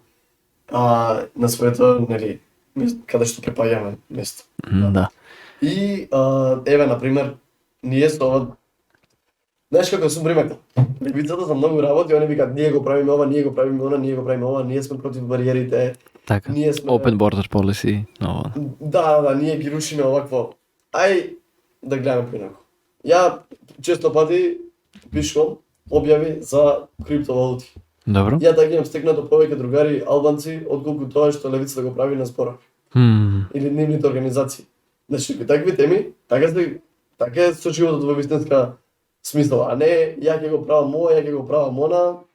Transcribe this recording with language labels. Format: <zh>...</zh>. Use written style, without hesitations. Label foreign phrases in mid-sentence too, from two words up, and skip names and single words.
<mk>На своето, нели, каде што припаѓаме место. Да. И еве на пример, ние со ова знаеш како сум приметил. Левицата за многу работи, они викаат ние го правиме ова, ние го правиме она, ние го правиме ова, ние сме против бариерите. Така. Ние сме</mk> <en>Open border policy.</en> <mk>Но... Да, ние ги рушиме овакво. Ај да гледаме поинаку. Ја често пати пишувам објави за криптовалути. Добро. Ја да ги имам стекнато повеќе другари албанци отколку тоа што левицата го прави на зборови. Или нивните организации. Значи, такви теми, така е со животот во вистинска смисла, а не ја ќе го правам ова, ја ќе го правам она.</mk>